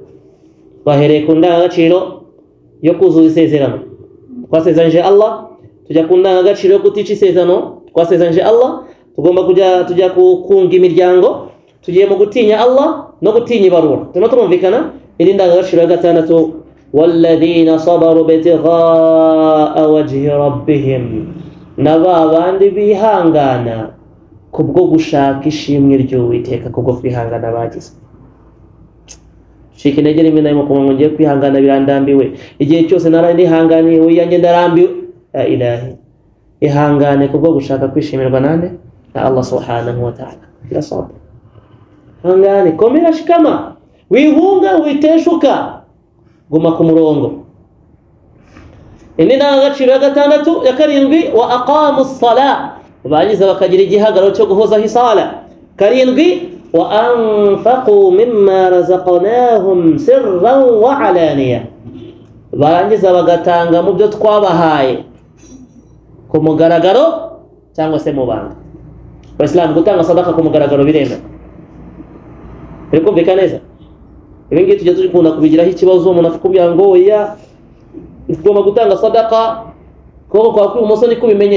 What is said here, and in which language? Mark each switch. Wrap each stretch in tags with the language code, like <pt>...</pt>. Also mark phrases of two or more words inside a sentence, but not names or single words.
<rw>Twahereye ku ndangagaciro yo kuzuza isezerano twasezeranyije Allah, tujya ku ndangagaciro yo kutica isezerano twasezeranyije Allah, tugomba tujya kunga imiryango, tugiye mu gutinya Allah no gutinya ibarura. Turimo turumvikana. Iri ndangagaciro ya gatandatu,</rw> <ar>والذين صبروا ابتغاء وجه ربهم,</ar> <rw>n'abandi bihangana kubwo gushaka ishimwe ry'Uwiteka, kubwo kwihangana bagize. Shika intege rimwe na rimwe kumwe ngiye kwihangana birandambiwe, igihe cyose narahanganiye uyanjye ndarambiwe.</rw> <ar>لا إله,</ar> <rw>ihangane kubwo gushaka kwishimirwa nande? Na Allah</rw> <ar>سبحانه وتعالى. يا صبر,</ar> <rw>hangane, komera, shikama, wihunga, witeshuka, guma ku murongo. Indi ndangagaciro ya gatandatu ya karindwi,</rw> <ar>وأقاموا الصلاة,</ar> <rw>bagize bakagira igihagararo cyo guhozaho isala. Karindwi,</rw> <ar>وأنفقوا مما رزقناهم سرا وعلانية,</ar> <rw>barangiza bagatanga mu byo twabahaye ku mugaragaro cyangwa se mu banga. Abaislamu gutanga sadaka ku mugaragaro biremewe. Biri kumvikana neza? Ibi ngibi tujya dukunda kubigiraho ikibazo, umuntu akakubwira ngo oya ugomba gutanga sadaka kuko kwa kw'ibumoso niko bimenye.</rw>